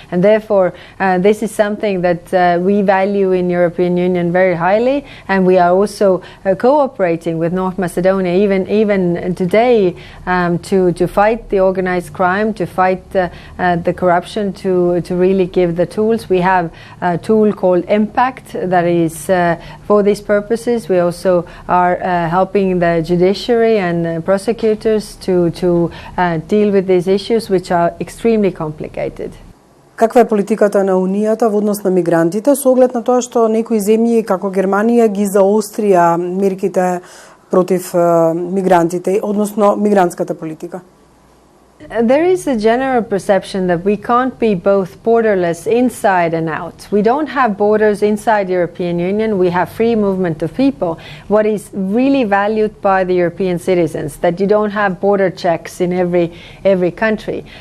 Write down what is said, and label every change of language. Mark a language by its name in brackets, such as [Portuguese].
[English] And therefore, this is something that we value in European Union very highly, and we are also cooperating with North Macedonia even today to fight the organized crime, to fight the corruption, to really give the tools. We have a tool called Impact that is for these purposes. We also are helping the judiciary and prosecutors to deal with these issues, which are extremely complicated. [Macedonian] Каква е политиката на Унијата во однос на мигрантите со оглед на тоа што некои земји како Германија ги заострија мерките против мигрантите, односно мигрантската политика? [English] There is a general perception that we can't be both borderless inside and out. We don't have borders inside the European Union. We have free movement of people. What is really valued by the European citizens, that you don't have border checks in every country.